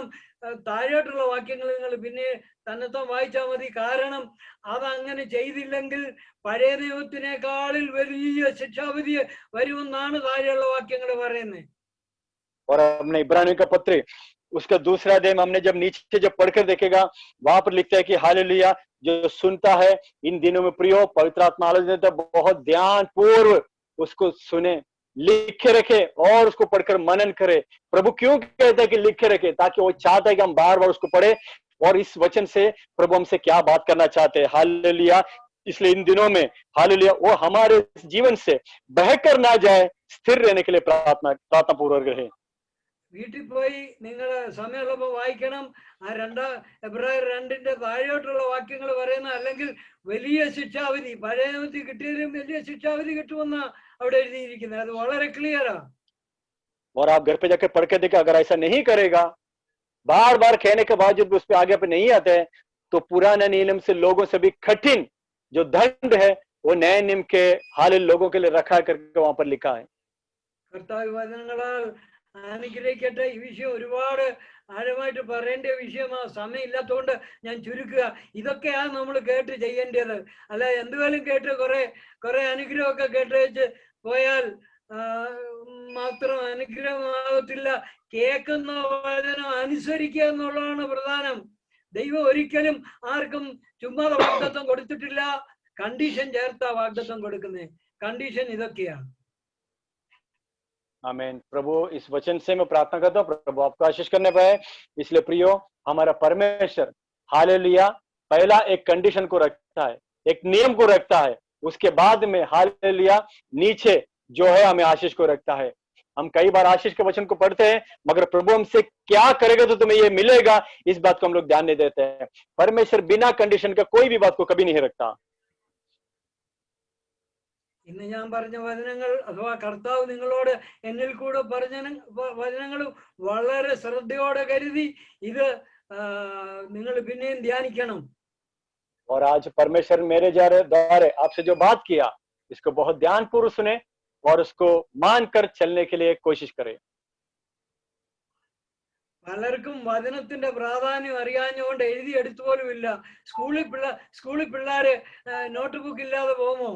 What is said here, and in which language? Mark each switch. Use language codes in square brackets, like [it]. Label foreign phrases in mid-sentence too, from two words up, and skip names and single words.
[ml] താഴോട്ടുള്ള വാക്യങ്ങൾ നിങ്ങൾ പിന്നെ തന്നെത്താൻ വായിച്ചാൽ മതി. കാരണം അതങ്ങനെ ചെയ്തില്ലെങ്കിൽ പഴയ നിയമത്തിനേക്കാളിൽ വലിയ ശിക്ഷാവിധി വരുമെന്നാണ് താഴെയുള്ള വാക്യങ്ങൾ പറയുന്നത്. [hi] और हमने इब्रानियों का पत्र उसका 2 अध्याय में हमने जब नीचे जब पढ़कर देखेगा, वहां पर लिखता है कि हालेलुया, जो सुनता है इन दिनों में प्रियो पवित्र आत्मा आलोचना देता है, बहुत ध्यान पूर्व उसको सुने, लिखे रखे और उसको पढ़कर मनन करे। प्रभु क्यों कहता है कि लिखे रखे? ताकि वो चाहता है कि हम बार बार उसको पढ़े और इस वचन से प्रभु हमसे क्या बात करना चाहते हैं। हालेलुया। इसलिए इन दिनों में हालेलुया वो हमारे जीवन से बहकर ना जाए, स्थिर रहने के लिए प्रार्थना पूर्वक रहे। [ml] വീട്ടിൽ പോയി നിങ്ങൾ സമയമുള്ളപ്പോൾ വായിക്കണം. ആ എബ്രായർ 2 താഴോട്ടുള്ള വാക്യങ്ങൾ പറയുന്ന, അല്ലെങ്കിൽ വലിയ ശിക്ഷാവിധി, പഴയ നിയമത്തിൽ കിട്ടിയതിലും വലിയ ശിക്ഷാവിധി കിട്ടുമെന്ന അവിടെ എഴുതിയിരിക്കുന്നത്. അത് വളരെ ക്ലിയറാ. [hi] और आप घर पे जाके पढ़ के देखिए, अगर ऐसा नहीं करेगा, बार बार कहने के बावजूद उस पर आगे पे नहीं आते हैं, तो पुराने नियम से लोगों से भी कठिन जो दंड है वो नए नियम के हाल लोगों के लिए रखा करके वहां पर लिखा है. [ml] കർത്താവ് വചനങ്ങളാൽ അനുഗ്രഹിക്കട്ടെ. ഈ വിഷയം ഒരുപാട് ആഴമായിട്ട് പറയേണ്ട വിഷയമാ. സമയമില്ലാത്തതുകൊണ്ട് ഞാൻ ചുരുക്കുക. ഇതൊക്കെയാണ് നമ്മൾ കേട്ട് ചെയ്യേണ്ടത്. അല്ല എന്തുവേലും കേട്ട് കുറെ അനുഗ്രഹമൊക്കെ കേട്ട് വെച്ച് പോയാൽ മാത്രം അനുഗ്രഹമാകത്തില്ല. കേൾക്കുന്ന വചനം അനുസരിക്കുക എന്നുള്ളതാണ് പ്രധാനം. ദൈവം ഒരിക്കലും ആർക്കും ചുമ്മാതെ വാഗ്ദത്തം കൊടുത്തിട്ടില്ല. കണ്ടീഷൻ ചേർത്താ വാഗ്ദത്തം കൊടുക്കുന്നത്. കണ്ടീഷൻ ഇതൊക്കെയാണ്. [hi] आमीन. प्रभु इस वचन से मैं प्रार्थना करता हूँ प्रभु आपको आशीष करने पाए. इसलिए प्रियो, हमारा परमेश्वर हालेलुया पहला एक कंडीशन को रखता है, एक नियम को रखता है, उसके बाद में हालेलुया नीचे जो है हमें आशीष को रखता है. हम कई बार आशीष के वचन को पढ़ते हैं, मगर प्रभु हमसे क्या करेगा तो तुम्हें ये मिलेगा, इस बात को हम लोग ध्यान नहीं देते हैं. परमेश्वर बिना कंडीशन का कोई भी बात को कभी नहीं रखता. [ml] ഇന്ന് ഞാൻ പറഞ്ഞ വചനങ്ങൾ അഥവാ കർത്താവ് നിങ്ങളോട് എന്നിൽ കൂടെ പറഞ്ഞ വചനങ്ങളും വളരെ ശ്രദ്ധയോടെ കരുതി ഇത് നിങ്ങൾ പിന്നെയും ധ്യാനിക്കണം. [hi] और आज परमेश्वर मेरे द्वारा आपसे जो बात किया, इसको बहुत ध्यानपूर्वक सुने और उसको मानकर चलने के लिए कोशिश करें. [ml] പലർക്കും വചനത്തിന്റെ പ്രാധാന്യം അറിയാഞ്ഞുകൊണ്ട് എഴുതി എടുത്തു പോലും ഇല്ല. സ്കൂളിൽ പിള്ളേര് [en] note book [ml] ഇല്ലാതെ പോകുമോ?